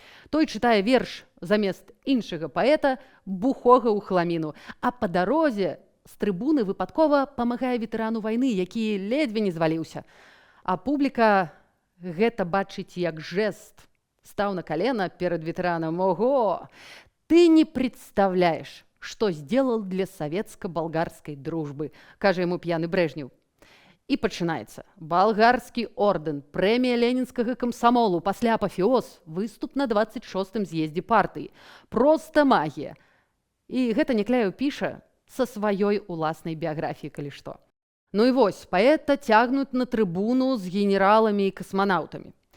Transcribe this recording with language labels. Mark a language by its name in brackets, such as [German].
[Belarusian] Той чытае верш замест іншага паэта бухога ў хламіну, а па дарозе з трыбуны выпадкова памагае ветэрану вайны, які ледзьве не зваліўся. А публіка гэта бачыць як жест. [Russian] Стаў на колено перед ветераном. Ого! Ты не представляешь, что сделал для советско-болгарской дружбы, кажа ему пьяный Брежнев. [Belarusian] І пачынаецца. Балгарскі ордэн, прэмія ленінскага камсамолу, пасля апафеоз, выступ на 26-м з'ездзе партыі. Проста магія. І гэта Някляеў піша са сваёй уласнай біяграфіі, калі што. Ну і вось, паэта цягнуць на трыбуну з генераламі і касманаўтамі.